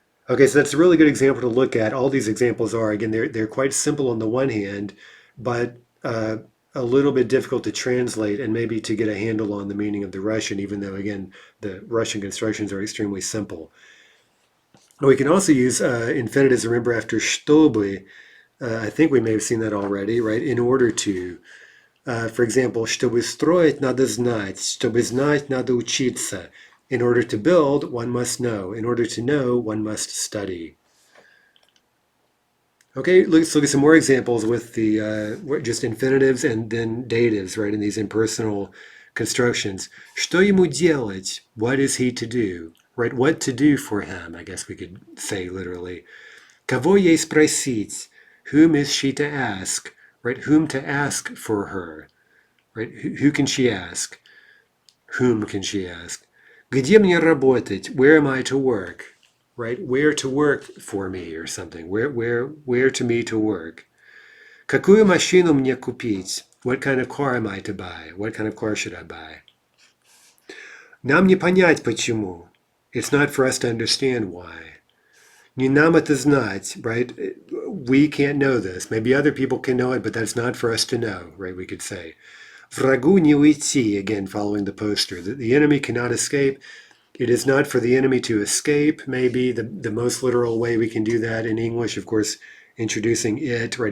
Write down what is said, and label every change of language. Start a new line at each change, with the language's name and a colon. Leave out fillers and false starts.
English: Okay, so that's a really good example to look at. All these examples are, again, they're quite simple on the one hand, but a little bit difficult to translate and maybe to get a handle on the meaning of the Russian, even though, again, the Russian constructions are extremely simple. We can also use infinitives, remember, after чтобы. I think we may have seen that already, right? In order to.
Russian: For example, чтобы строить, надо знать. Чтобы знать, надо учиться.
English: In order to build, one must know. In order to know, one must study. Okay, let's look at some more examples with the just infinitives and then datives, right, in these impersonal constructions.
Russian: Что ему делать?
English: What is he to do? Right, what to do for him, I guess we could say literally.
Russian: Кого ей спросить?
English: Whom is she to ask? Right, whom to ask for her? Right, who can she ask? Whom can she ask?
Russian: Где мне работать?
English: Where am I to work? Right, where to work for me or something. Where to me to work?
Russian: Какую машину мне купить?
English: What kind of car am I to buy? What kind of car should I buy?
Russian: Нам не понять почему.
English: It's not for us to understand why.
Russian: Не нам это знать,
English: right? We can't know this. Maybe other people can know it, but that's not for us to know, right? We could say.
Russian: Врагу не уйти,
English: again, following the poster. The enemy cannot escape. It is not for the enemy to escape, maybe the most literal way we can do that in English, of course, introducing it, right?